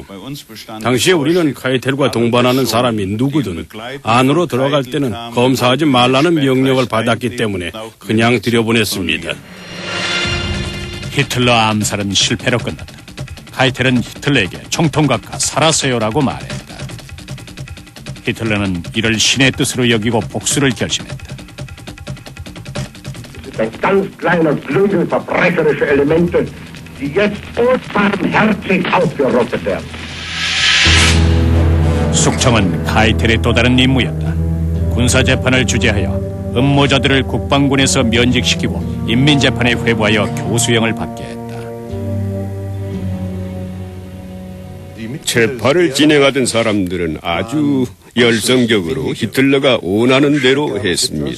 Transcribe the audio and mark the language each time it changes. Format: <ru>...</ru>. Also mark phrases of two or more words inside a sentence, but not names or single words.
<ko>당시에 우리는 카이텔과 동반하는 사람이 누구든 안으로 들어갈 때는 검사하지 말라는 명령을 받았기 때문에 그냥 들여보냈습니다. 히틀러 암살은 실패로 끝났다. 카이텔은 히틀러에게 총통각과 살았어요라고 말했다. 히틀러는 이를 신의 뜻으로 여기고 복수를 결심했다.</ko> <de>Ein ganz kleiner Flügel verbrecherische Elemente, die jetzt unbarmherzig ausgerottet werden.</de> <ko>숙청은 카이텔의 또 다른 임무였다. 군사재판을 주재하여 음모자들을 국방군에서 면직시키고 인민재판에 회부하여 교수형을 받게 했다. 재판을 진행하던 사람들은 아주 열성적으로 히틀러가 원하는 대로 했습니다.</ko>